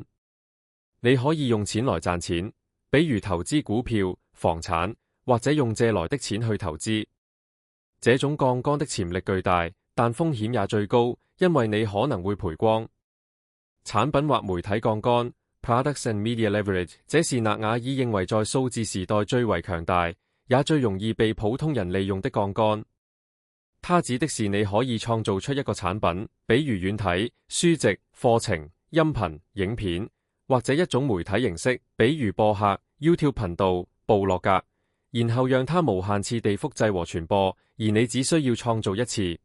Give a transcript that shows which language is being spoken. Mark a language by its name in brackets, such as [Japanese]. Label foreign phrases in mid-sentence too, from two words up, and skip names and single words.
[Chinese] 你可以用錢來賺錢，比如投資股票、房產，或者用借來的錢去投資。這種槓桿的潛力巨大，但風險也最高，因為你可能會賠光。產品或媒體槓桿 [English] （products and media leverage） [Chinese] 這是納瓦爾認為在數字時代最為強大，也最容易被普通人利用的槓桿。它指的是你可以創造出一個產品，比如軟體、書籍、課程、音頻、影片，或者一種媒體形式，比如播客、YouTube 頻道、部落格，然後讓它無限次地複製和傳播，而你只需要創造一次。